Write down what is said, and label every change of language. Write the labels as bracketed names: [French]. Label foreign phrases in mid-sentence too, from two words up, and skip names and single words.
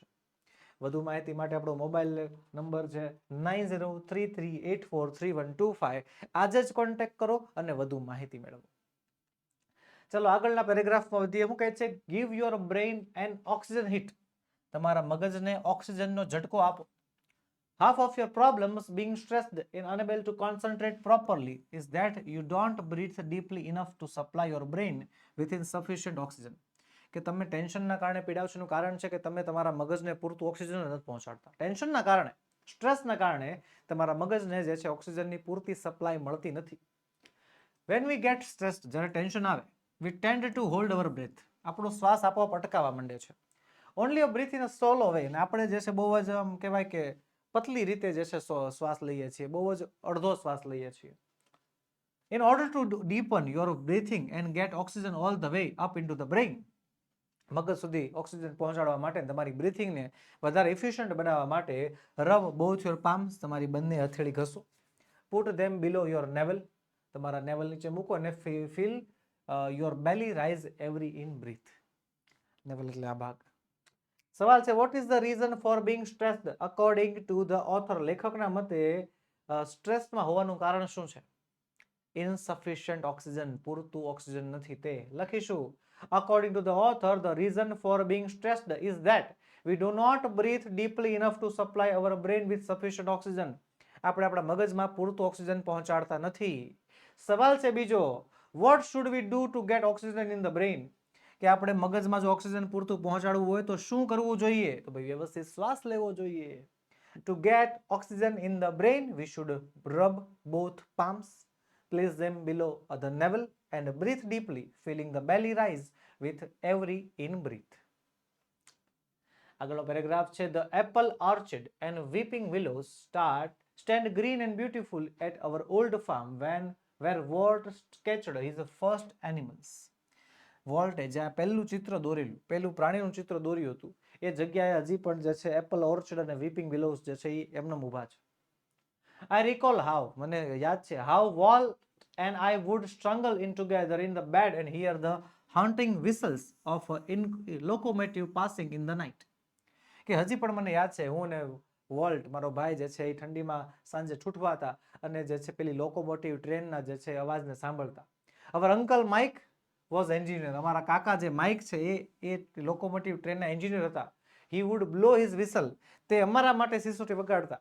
[Gujarati] વધુ માહિતી માટે આપણો મોબાઈલ નંબર છે 9033843125. આજે જ કોન્ટેક્ટ કરો અને વધુ માહિતી મેળવો. ચલો આગળના પેરેગ્રાફમાં વધીએ. શું કહે છે? [English] give your brain an oxygen hit. [Gujarati] તમારા મગજને ઓક્સિજનનો ઝટકો આપો. [English] Half of your problems being stressed and unable to concentrate properly is that you don't breathe deeply enough to supply your brain with insufficient oxygen. [Gujarati] કે તમે ટેન્શનના કારણે પીડાવ છો એનું કારણ છે કે તમે તમારા મગજને પૂરતું ઓક્સિજન નથી પહોંચાડતા. ટેન્શનના કારણે, સ્ટ્રેસના કારણે તમારા મગજને જે છે ઓક્સિજનની પૂરતી સપ્લાય મળતી નથી. [English] When we get stressed, [Gujarati] જ્યારે ટેન્શન આવે, [English] we tend to hold our breath. [Gujarati] આપણો શ્વાસ આપોઆપ અટકાવવા માંડે છે. [English] only a breath in a solo way. [Gujarati] અને આપણે જે છે બહુ જ આમ કહેવાય કે પતલી રીતે જે છે શ્વાસ લઈએ છીએ, બહુ જ અડધો શ્વાસ લઈએ છીએ. [English] In order to deepen your breathing and get oxygen all the way up into the brain, [Gujarati] મગજ સુધી ઓક્સિજન પહોંચાડવા માટે તમારી બ્રીથિંગને વધારે ઇફિશિયન્ટ બનાવવા માટે [English] rub both your palms, [Gujarati] તમારી બંને હથેળી ઘસો. [English] put them below your navel, [Gujarati] તમારા નેવલ નીચે મૂકો અને [English] feel your belly rise every in breath. [Gujarati] નેવલ એટલે આ ભાગ. સવાલ છે [English] what is the reason for being stressed according to the author. [Gujarati] લેખકના મતે સ્ટ્રેસમાં હોવાનું કારણ શું છે? [English] insufficient oxygen, [Gujarati] પૂરતું ઓક્સિજન નથી તે. [English] લખીશું according to the author, the reason for being stressed is that we do not breathe deeply enough to supply our brain with sufficient oxygen. [Gujarati] આપણે આપણા મગજમાં પૂરતું ઓક્સિજન પહોંચાડતા નથી. સવાલ છે બીજો, [English] what should we do to get oxygen in the brain? [Gujarati] કે આપણે મગજમાં જો ઓક્સિજન પૂરતું પહોંચાડવું હોય તો શું કરવું જોઈએ? તો ભાઈ વ્યવસ્થિત શ્વાસ લેવો જોઈએ. [English] To get oxygen in the brain, we should rub both palms, place them below the navel and breathe deeply, feeling the belly rise with every in breath. [Gujarati] આગળનો પેરેગ્રાફ છે [English] the apple orchard and weeping willows stand green and beautiful at our old farm where Walt sketched his first animals. [Gujarati] વોલ્ટે જ્યાં પહેલું ચિત્ર દોરેલું, પહેલું પ્રાણીનું ચિત્ર દોર્યું હતું, એ જગ્યાએ હજી પણ જે છે [English] apple orchard [Gujarati] અને [English] weeping willows [Gujarati] જે છે એ એમનેમ ઊભા છે. [English] I recall how, [Gujarati] મને યાદ છે, [English] how Walt and I would struggle in together in the bed and hear the haunting whistles of a locomotive passing in the night. [Gujarati] કે હજી પણ મને યાદ છે, હું ને વોલ્ટ મારો ભાઈ જે છે એ ઠંડીમાં સાંજે ઠૂઠવા હતા અને જે છે પેલી લોકોમોટિવ ટ્રેનના જે છે અવાજને સાંભળતા. [English] our uncle Mike was engineer, [Gujarati] અમારા કાકા જે માઇક છે એ લોકોમોટિવ ટ્રેનના એન્જિનિયર હતા. [English] he would blow his whistle, [Gujarati] તે અમારા માટે સિસોટી વગાડતા.